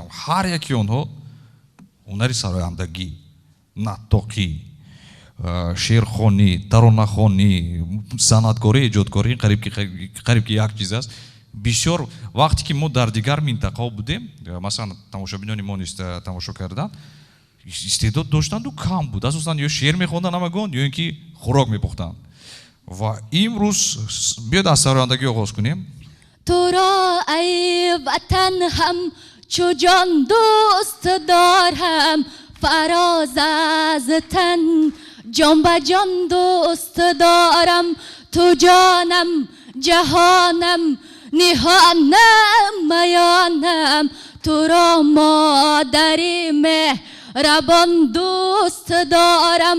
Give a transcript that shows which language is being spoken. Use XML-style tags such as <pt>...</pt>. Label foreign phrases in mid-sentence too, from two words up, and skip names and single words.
<tg>ҳар яки онҳо ҳунари сарояндагӣ, натоқӣ, шеърхонӣ, таронахонӣ, санъаткорӣ, эҷодкорӣ қариб ки як чиз аст. бисёр вақте ки мо дар дигар минтақаҳо будем, масалан тамошобинони мо низ тамошо кардан, истеъдод доштанду кам буд. асосан ё шеър мехонданд ҳамагон, ё ин ки хӯрок мепухтанд. ва имрӯз биёд аз сарояндагӣ оғоз кунем. Туро эй ватан ҳам чу ҷон дӯст дорам, фароз аз тан ҷон ба ҷон дӯст дорам. Ту ҷонам ҷаҳонам ниҳонам миёнам, ту ро модари меҳрубон дӯст дорам.</tg>